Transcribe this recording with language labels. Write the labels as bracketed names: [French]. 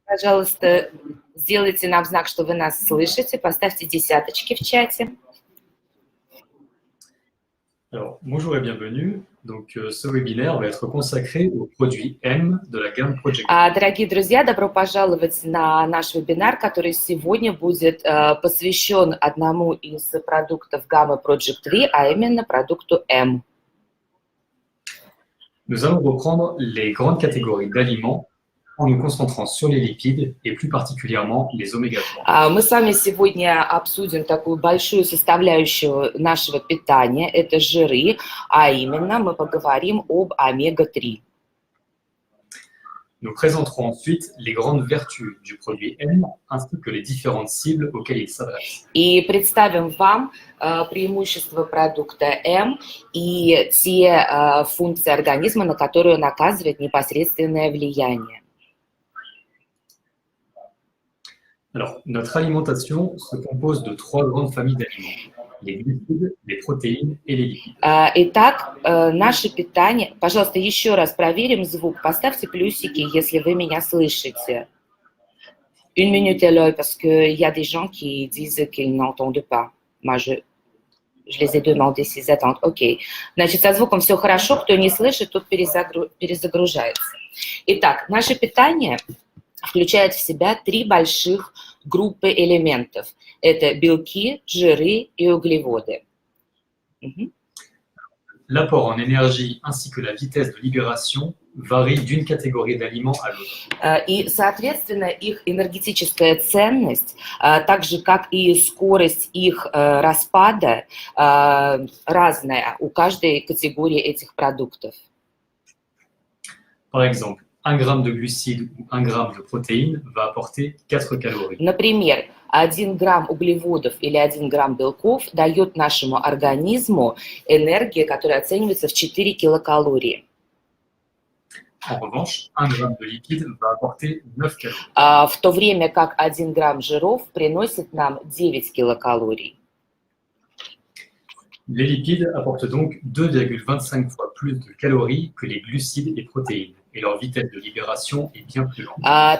[Russian] Пожалуйста, сделайте нам знак, что вы нас слышите. Поставьте десяточки в чате. [French] Alors, bonjour et bienvenue. Donc, ce webinaire va être consacré aux produits M de la gamme Project. [Russian] Дорогие друзья, добро пожаловать на наш вебинар, который сегодня будет посвящен одному из продуктов гаммы Project V, а именно продукту M. [French] Nous allons reprendre les grandes catégories d'aliments en nous concentrant sur les lipides et plus particulièrement les oméga-3. [Russian] Мы с вами сегодня обсудим такую большую составляющую нашего питания, это жиры, а именно мы поговорим об омега-3. [French] Nous présenterons ensuite les grandes vertus du produit M ainsi que les différentes cibles auxquelles il s'adresse. [Russian] И представим вам преимущества продукта М и те функции организма, на которые он оказывает непосредственное влияние. [French] Alors, notre alimentation se compose de trois grandes familles d'aliments: les glucides, les protéines et les lipides. [Russian] Итак, наше питание... Пожалуйста, еще раз проверим звук. Поставьте плюсики, если вы меня слышите. [French] Une minute, Eloy, parce qu'il y a des gens qui disent qu'ils n'entendent pas. Moi, je les ai demandé s'ils attendent. [Russian] Окей. Значит, со звуком все хорошо. Кто не слышит, тот перезагружается. Итак, наше питание включает в себя три больших группы элементов. Это белки, жиры и углеводы. [French] L'apport en énergie ainsi que la vitesse de libération varient d'une catégorie d'aliments à l'autre. [Russian] И, соответственно, их энергетическая ценность, так же, как и скорость их распада, разная у каждой категории этих продуктов. [French] Par exemple, 1 gramme de glucides ou 1 gramme de protéines va apporter 4 calories. [Russian] Например, 1 грамм углеводов или 1 грамм белков дает нашему организму энергию, которая оценивается в 4 килокалории. [French] En revanche, 1 gramme de lipides va apporter 9 calories. [Russian] В то время как 1 грамм жиров приносит нам 9 килокалорий. [French] Les lipides apportent donc 2,25 fois plus de calories que les glucides et protéines, et leur vitesse de libération est bien plus lente.